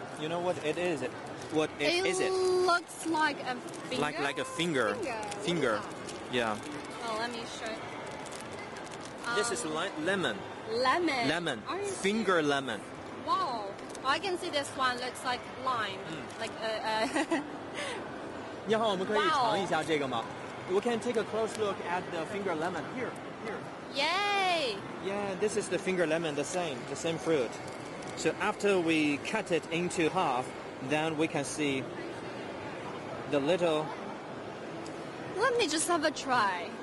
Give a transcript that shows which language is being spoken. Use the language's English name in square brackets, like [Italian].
[English] You know what it is? What is it? Looks like a finger. Like a finger. Finger. Yeah. Oh, let me show. This is lemon. Lemon. Lemon. Are you Finger lemon. Wow. I can see this one looks like lime. Like [Chinese] 你好，我们可以尝一下这个吗？ [English] We can take a close look at the finger lemon. Here. Yay! Yeah, this is the finger lemon, the same fruit. So after we cut it into half, then we can see the little. Let me just have a try.